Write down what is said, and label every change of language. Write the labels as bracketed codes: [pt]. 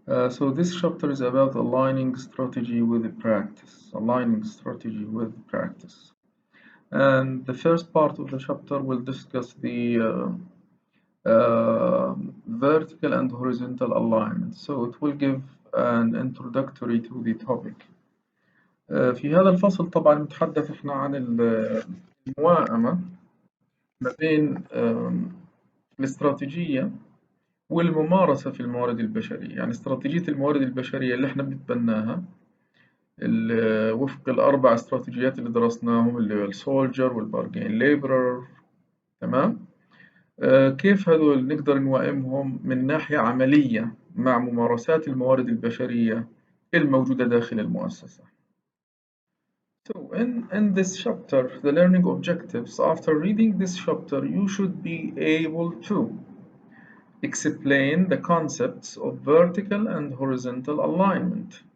[en] So this chapter is about aligning strategy with practice. Aligning strategy with practice. And the first part of the chapter will discuss the vertical and horizontal alignment. So it will give an introductory to the topic. [ar] في هذا الفصل طبعا نتحدث احنا عن الموائمة ما بين الاستراتيجية والممارسة في الموارد البشرية. يعني استراتيجية الموارد البشرية اللي احنا بنتبناها وفق الأربع استراتيجيات اللي درسناهم، اللي هو السولجر والبارجين ليبرر. تمام. كيف هذول نقدر نوائمهم من ناحية عملية مع ممارسات الموارد البشرية الموجودة داخل المؤسسة. [en] So in this chapter, the learning objectives, after reading this chapter, you should be able to explain the concepts of vertical and horizontal alignment.